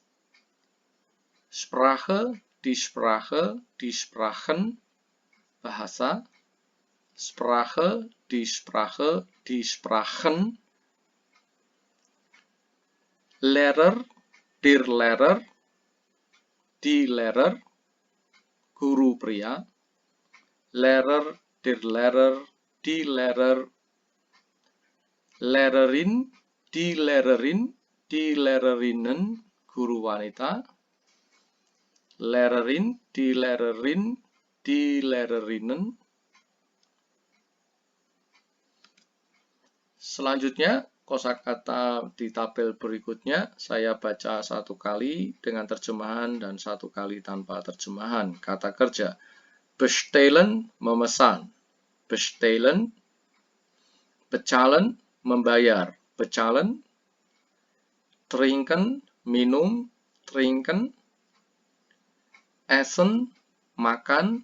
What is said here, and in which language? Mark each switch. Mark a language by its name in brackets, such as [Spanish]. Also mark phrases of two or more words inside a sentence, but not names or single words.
[German] Sprache, die Sprache, die Sprachen, bahasa. Sprache, die Sprache, die Sprachen. Lehrer, der Lehrer, die Lehrer, [Indonesian] guru pria. [German] Lehrer, der Lehrer, die Lehrer. Lehrerin, die Lehrerin, die Lehrerinnen, [Indonesian] guru wanita. [German] Lehrerin, die Lehrerin, die Lehrerinnen. [Indonesian] Selanjutnya, kosakata di tabel berikutnya saya baca satu kali dengan terjemahan dan satu kali tanpa terjemahan. Kata kerja. [German] Bestellen, memesan. Bestellen. Bezahlen, membayar. Bezahlen. Trinken, minum. Trinken. Essen, makan.